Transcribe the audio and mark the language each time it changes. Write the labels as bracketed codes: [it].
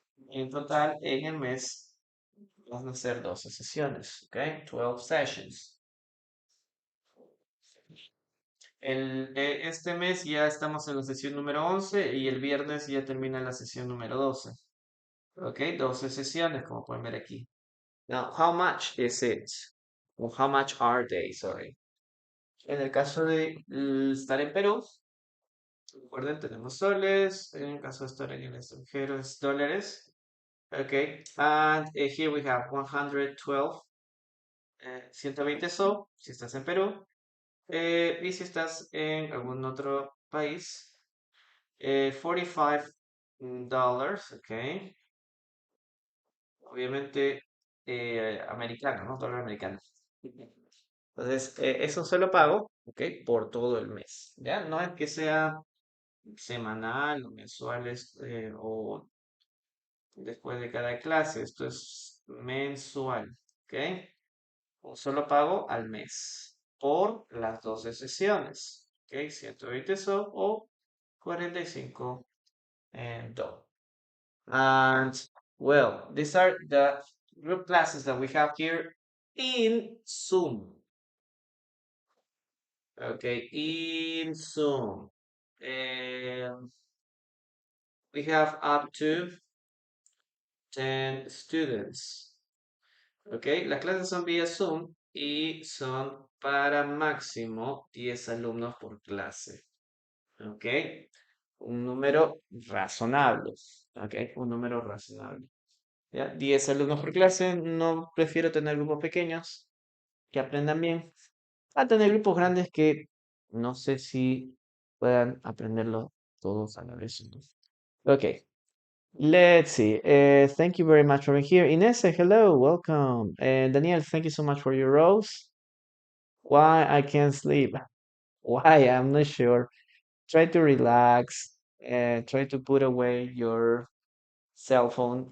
[es] En total, en el mes van a ser 12 sesiones, ok, [en] 12 sessions. [es] Este mes ya estamos en la sesión número 11 y el viernes ya termina la sesión número 12. Ok, 12 sesiones, como pueden ver aquí. [en] Now, how much is it? O how much are they, sorry. [es] En el caso de estar en Perú, recuerden, tenemos soles. En el caso de estar en el extranjero es dólares. Ok, [en] and here we have 112, 120 [es] so, si estás en Perú. Y si estás en algún otro país, $45, ok. Obviamente americano, ¿no? Dólar americano. Entonces, es un solo pago, ok, por todo el mes. ¿Ya? No es que sea semanal o mensuales o después de cada clase. Esto es mensual, ok. Un solo pago al mes por las 12 sesiones, ok. 120 so o 45 do. [en] And well, these are the group classes that we have here in Zoom. Okay, in Zoom. And we have up to 10 students. [es] Okay, las clases son vía Zoom y son para máximo 10 alumnos por clase. Okay, un número razonable. Okay, un número razonable. ¿Ya? 10 alumnos por clase, no prefiero tener grupos pequeños que aprendan bien, a tener grupos grandes que no sé si puedan aprenderlo todos a la vez, ¿no? [en] Okay, let's see. Thank you very much for being here. Inés, hello, welcome. And Daniel, thank you so much for your rose. Why I can't sleep? Why? I'm not sure. Try to relax and try to put away your cell phone.